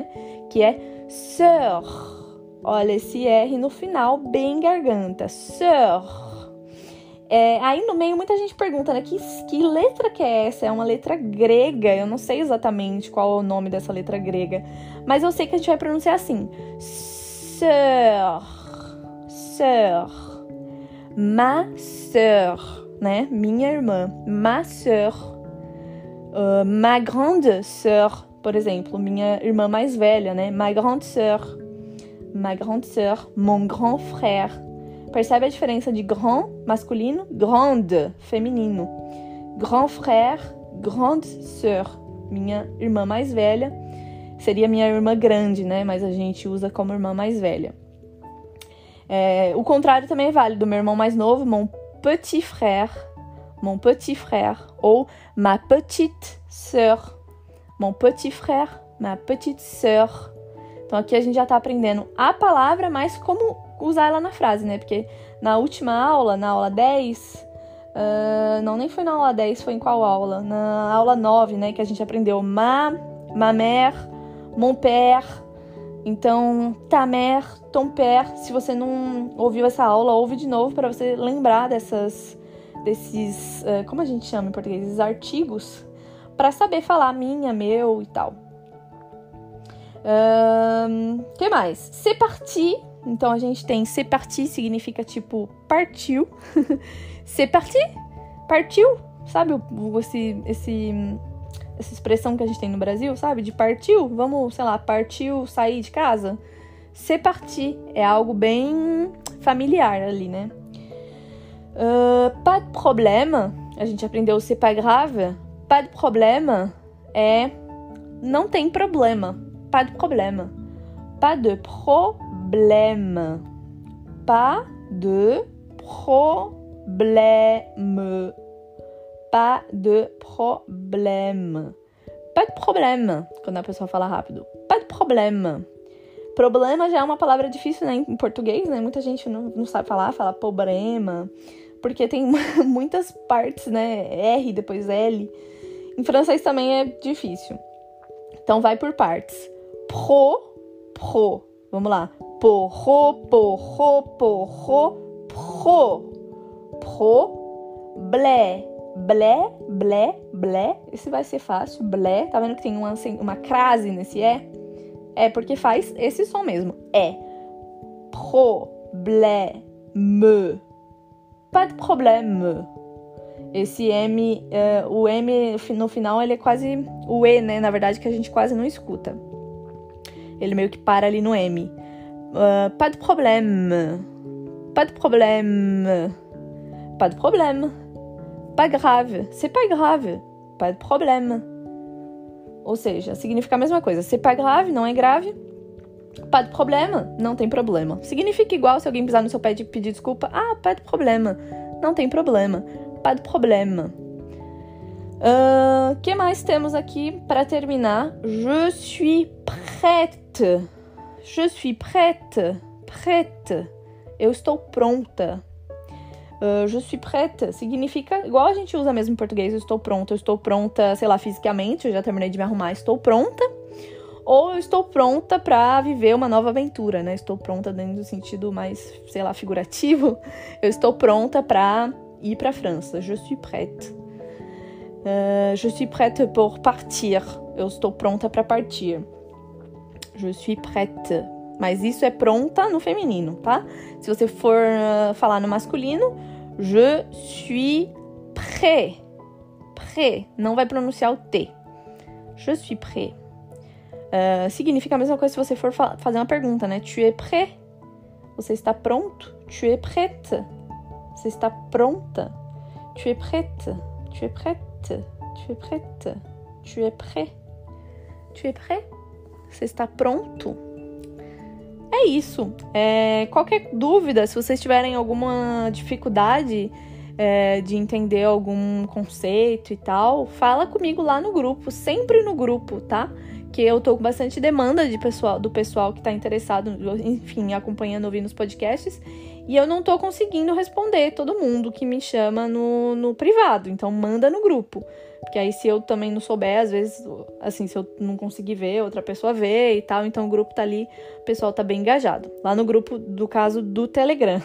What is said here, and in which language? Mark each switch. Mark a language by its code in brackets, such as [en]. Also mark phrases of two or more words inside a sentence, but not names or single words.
[pt] Que é sœur. Olha esse R no final, bem garganta. Sœur. Aí no meio muita gente pergunta, né, que letra que é essa? É uma letra grega, eu não sei exatamente qual é o nome dessa letra grega, mas eu sei que a gente vai pronunciar assim. [fr] Sœur, sœur, ma sœur, [pt] né, minha irmã, [fr] ma sœur, ma grande sœur, [pt] por exemplo, minha irmã mais velha, né, [fr] ma grande sœur, mon grand frère. [pt] Percebe a diferença de grand, masculino, grande, feminino. [fr] Grand frère, grande sœur. [pt] Minha irmã mais velha seria minha irmã grande, né? Mas a gente usa como irmã mais velha. O contrário também é válido. Meu irmão mais novo, [fr] mon petit frère. mon petit frère, ou ma petite sœur. Mon petit frère, ma petite sœur. [pt] Então aqui a gente já tá aprendendo a palavra, mas como usar ela na frase, né? Porque na última aula, na aula 10, não, nem foi na aula 10, foi em qual aula? Na aula 9, né? Que a gente aprendeu [fr] ma mère, mon père. Então, ta mère, ton père. [pt] Se você não ouviu essa aula, ouve de novo para você lembrar desses, como a gente chama em português? Esses artigos, para saber falar minha, meu e tal. Que mais? [fr] C'est parti. [pt] Então, a gente tem [fr] c'est parti, [pt] significa tipo partiu. [fr] C'est parti? [pt] Partiu? Sabe essa expressão que a gente tem no Brasil, sabe? De partiu, vamos, sei lá, partiu sair de casa. [fr] C'est parti [pt] é algo bem familiar ali, né? [fr] Pas de problème, [pt] a gente aprendeu [fr] c'est pas grave. Pas de problème [pt] é não tem problema. [fr] Pas de problème. Pas de problème. Pas de problème. Pas de problème. Pas de problème. [pt] Quando a pessoa fala rápido. [fr] Pas de problème. [pt] Problema já é uma palavra difícil, né, em português, né? Muita gente não sabe falar, fala problema. Porque tem muitas partes, né? R, depois L. Em francês também é difícil. Então vai por partes. Pro. Vamos lá. [fr] Pro. Blé. [pt] Esse vai ser fácil. Blé. Tá vendo que tem uma crase nesse E? É porque faz esse som mesmo. É. [fr] Problème. Pas de problème. [pt] Esse M, o M no final, ele é quase o E, né? Na verdade, que a gente quase não escuta. Ele meio que para ali no M. [fr] Pas de problème. Pas de problème. Pas de problème. Pas grave. C'est pas grave. Pas de problème. [pt] Ou seja, significa a mesma coisa. [fr] C'est pas grave, [pt] não é grave. [fr] Pas de problème, [pt] não tem problema. Significa igual se alguém pisar no seu pé e pedir desculpa. [fr] Ah, pas de problème. [pt] Não tem problema. [fr] Pas de problème. [pt] Que mais temos aqui para terminar? [fr] Je suis prête. Je suis prête. Prête. [pt] Eu estou pronta. [fr] Je suis prête [pt] significa igual a gente usa mesmo em português. Eu estou pronta, sei lá, fisicamente. Eu já terminei de me arrumar, estou pronta. Ou eu estou pronta para viver uma nova aventura, né? Estou pronta dentro do sentido mais, sei lá, figurativo. Eu estou pronta para ir para a França. [fr] Je suis prête. Je suis prête pour partir. [pt] Eu estou pronta para partir. [fr] Je suis prête. [pt] Mas isso é pronta no feminino, tá? Se você for falar no masculino, [fr] je suis prêt. Prêt. [pt] Não vai pronunciar o T. [fr] Je suis prêt. [pt] Significa a mesma coisa se você for fazer uma pergunta, né? [fr] Tu es prêt? [pt] Você está pronto? [fr] Tu es prête? [pt] Você está pronta? [fr] Tu es prête? Tu es prête? Tu es prête? Tu es prêt? Tu es prêt? [pt] Você está pronto? É isso. Qualquer dúvida, se vocês tiverem alguma dificuldade de entender algum conceito e tal, fala comigo lá no grupo, sempre no grupo, tá? Que eu tô com bastante demanda do pessoal que tá interessado, enfim, acompanhando, ouvindo os podcasts, e eu não tô conseguindo responder todo mundo que me chama no privado, então manda no grupo, porque aí se eu também não souber, às vezes, assim, se eu não conseguir ver, outra pessoa vê e tal, então o grupo tá ali, o pessoal tá bem engajado, lá no grupo, do caso do Telegram.